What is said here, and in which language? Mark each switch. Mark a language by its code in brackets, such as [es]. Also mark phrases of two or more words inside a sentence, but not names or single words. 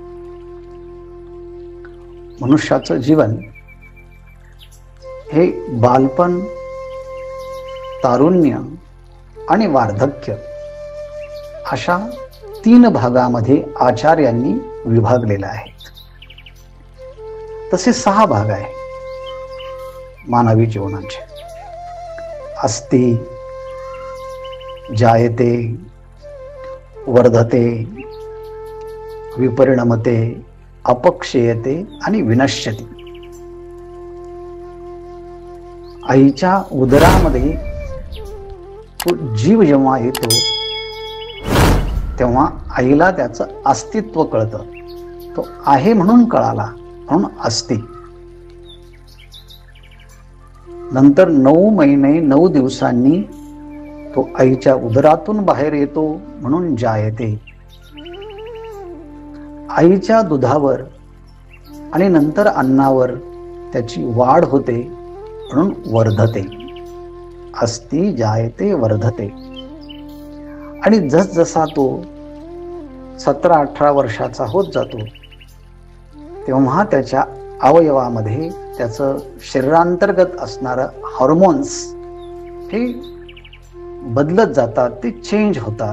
[mr] मनुष्याचं जीवन हे बालपण, तारुण्य आणि वार्धक्य अशा 3 भागामध्ये आचार्यांनी विभागलेले आहेत. तसे 6 भाग आहेत मानवी जीवनाचे. [sa] अस्ति, जायते, वर्धते, विपरिणमते, अपक्षयते आणि विनश्यती. [mr] आईच्या उदरामध्ये तो जीव जेव्हा येतो तेव्हा आईला त्याचं अस्तित्व कळतं. तो आहे म्हणून कळाला, म्हणून अस्ति. नंतर 9 महिने 9 दिवसांनी तो आईच्या उदरातून बाहेर येतो म्हणून जायते. आईच्या दुधावर आणि नंतर अन्नावर त्याची वाढ होते म्हणून वर्धते. [sa] अस्ति, जायते, वर्धते. [mr] आणि जसजसा तो 17-18 वर्षाचा होत जातो तेव्हा त्याच्या अवयवामध्ये त्याचं शरीरांतर्गत असणारं हार्मोन्स हे बदलत जातात, ते चेंज होतात.